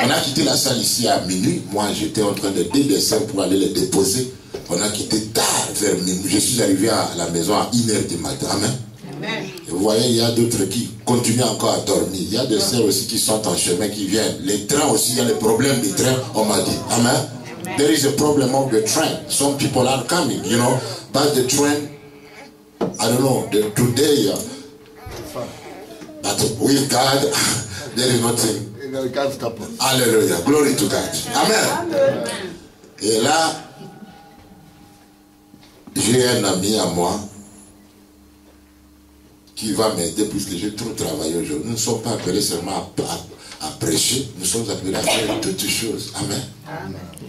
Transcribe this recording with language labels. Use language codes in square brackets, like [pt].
[fr] On a quitté la salle ici à minuit. Moi, j'étais en train de dédescendre pour aller les déposer. On a quitté tard vers minuit. Je suis arrivé à la maison à 1h du matin. Amen. Amen. Et vous voyez, il y a d'autres qui continuent encore à dormir. Il y a des sœurs aussi qui sont en chemin, qui viennent. Les trains aussi, il y a les problèmes des trains, on m'a dit. Amen. [en] There is a problem of the train. Some people are coming, you know, but the train, I don't know, today, but with God, there is nothing. Hallelujah. Glory to God. Amen. [fr] Et là, j'ai un ami à moi qui va m'aider puisque j'ai trop travaillé aujourd'hui. Nous ne sommes pas appelés seulement à prêcher, nous sommes appelés à faire toutes choses. Amen. Amen.